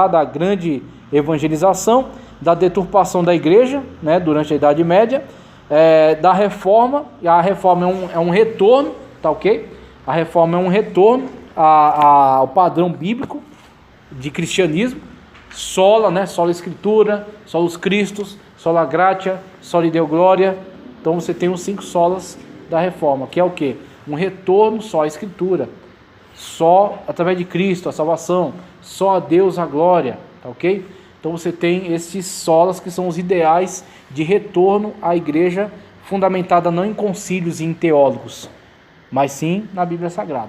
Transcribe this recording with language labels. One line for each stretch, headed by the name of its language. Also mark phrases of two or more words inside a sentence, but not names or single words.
Portuguese: Da grande evangelização, da deturpação da igreja, né? Durante a Idade Média, da reforma. E a reforma é um retorno, tá ok? A reforma é um retorno ao padrão bíblico de cristianismo. Sola, né?
Latin: Sola Escritura, Solus Christus, Sola Gratia, Soli Deo Gloria.
Portuguese: Então você tem os 5 solas da reforma, que é o quê? Um retorno só à Escritura, só através de Cristo a salvação, só a Deus a glória, tá ok? Então você tem esses solas que são os ideais de retorno à igreja, fundamentada não em concílios e em teólogos, mas sim na Bíblia Sagrada.